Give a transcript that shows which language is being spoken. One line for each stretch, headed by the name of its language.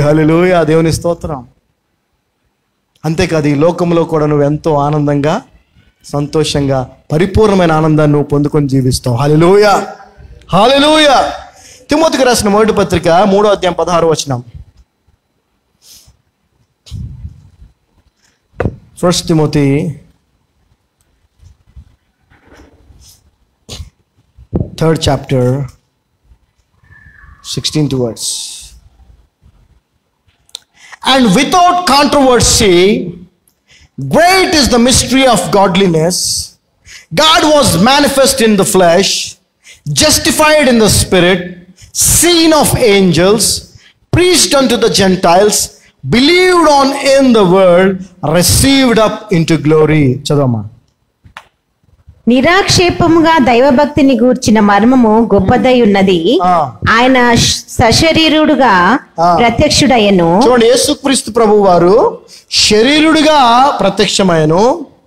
Telugu: హల్లెలూయా, దేవుని స్తోత్రం. అంతేకాదు ఈ లోకంలో కూడా నువ్వు ఎంతో ఆనందంగా సంతోషంగా పరిపూర్ణమైన ఆనందాన్ని నువ్వు పొందుకొని జీవిస్తావు. హల్లెలూయా, హల్లెలూయా. తిమోతికి రాసిన మొదటి పత్రిక 3వ అధ్యాయం 16వ వచనం.
English: 1 Timothy 3rd chapter 16th verse. And without controversy, great is the mystery of godliness. God was manifest in the flesh, justified in the spirit, seen of angels, preached unto the Gentiles, believed on in the world, received up into glory.
Telugu: చదవమ్మా. నిరాక్షేపముగా దైవభక్తిని గూర్చిన మర్మము గొప్పదై ఉన్నది. ఆయన సశరీరుడుగా ప్రత్యక్షుడయ్యను. చూడండి, యేసుక్రీస్తు ప్రభువు వారు శరీరుడిగా ప్రత్యక్షమయ్యను.